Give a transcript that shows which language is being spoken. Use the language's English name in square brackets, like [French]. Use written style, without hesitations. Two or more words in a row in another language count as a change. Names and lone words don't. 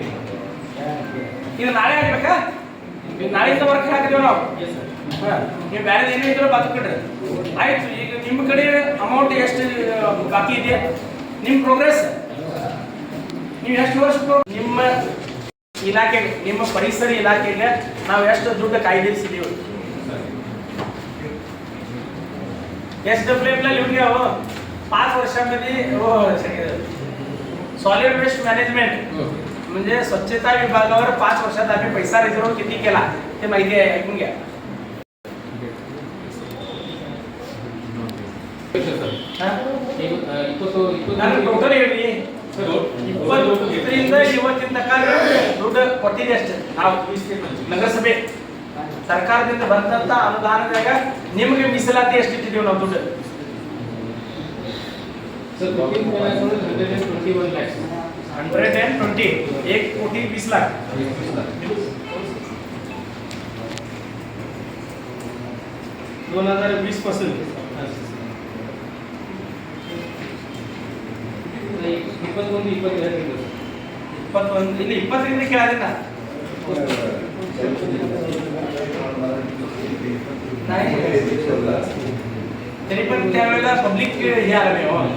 [Kannada] ಇದು ನಾಳೆ ಆಗ್ಬೇಕಾ ನಾಳೆಯಿಂದ ವರ್ಕ್ ಹಾಕಿದೇವ್ ನಾವು ನೀವು ಬೇರೆ ಏನೋ ಇದ್ರೆ ಬದುಕಿಡ್ರಿ ಆಯ್ತು ಈಗ ನಿಮ್ಮ ಕಡೆ ಅಮೌಂಟ್ ಎಷ್ಟು ಬಾಕಿ ಇದೆ ನಿಮ್ಮ ಪ್ರೋಗ್ರೆಸ್ ನೀವು ಎಷ್ಟು ವರ್ಷ ನಿಮ್ಮ ಇಲಾಖೆಗೆ ನಿಮ್ಮ ಪರಿಸರ ಇಲಾಖೆಗೆ ನಾವು ಎಷ್ಟು ದುಡ್ಡು ಕಾಯ್ದಿರಿಸಿದೀವಿ [Marathi] SWM ला लिहून घ्या हो 5 वर्षांमध्ये हो [English] solid waste management [Marathi] म्हणजे स्वच्छता विभागावर 5 वर्षात आम्ही पैसा रिझर्व किती केला ते माहिती आहे ऐकून घ्या [Kannada] ನಾನು ಟೋಟಲ್ ಹೇಳಿ 20 ಇವತ್ತಿನ ತನಕ ದುಡ್ಡು ಕೊಟ್ಟಿದೆ ಅಷ್ಟೇ ನಾವು ನಗರಸಭೆ ಸರ್ಕಾರದಿಂದ ಬಂದಂತ ಅನುದಾನದಾಗ ನಿಮಗೆ ಮೀಸಲಾತಿ ಎಷ್ಟಿಟ್ಟಿದ್ದೀವಿ ನಾವು ದುಡ್ಡು [Marathi] सर बुकिंग करायचं 121 lakhs 120 1,20,00,000 2020 पासून 21 [Kannada] ಇಲ್ಲಿ 20 ಕೇಳಿದೆ [Marathi] नाही तरी पण त्यावेळेला पब्लिक हे आलं नाही हो